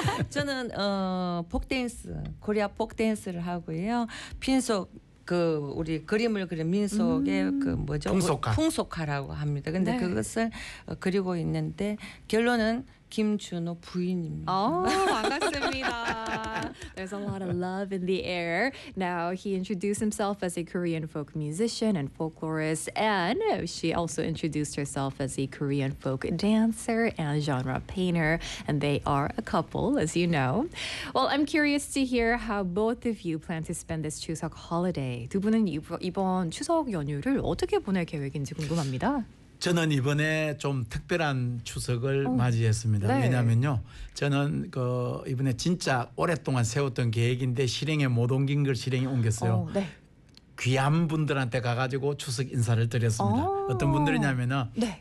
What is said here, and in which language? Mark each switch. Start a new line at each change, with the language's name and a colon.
Korean: 저는 폭댄스, 코리아 폭댄스를 하고요. 핀속 그 우리 그림을 그린 민속의 그 뭐죠? 풍속화. 풍속화라고 합니다. 근데 네. 그것을 그리고 있는데 결론은 김준호 부인입니다. 오, 반갑습니다.
English: There's a lot of love in the air. Now he introduced himself as a Korean folk musician and folklorist, and she also introduced herself as a Korean folk dancer and genre painter, and they are a couple, as you know. Well, I'm curious to hear how both of you plan to spend this Chuseok holiday.
Korean: 두 분은 이번 추석 연휴를 어떻게 보낼 계획인지 궁금합니다. 저는 이번에 좀 특별한 추석을 맞이했습니다. 네. 왜냐하면요, 저는 그 이번에 진짜 오랫동안 세웠던 계획인데 실행에 못 옮긴 걸 실행에 옮겼어요. 귀한 분들한테 가가지고 추석 인사를 드렸습니다. 어떤 분들이냐면은 네.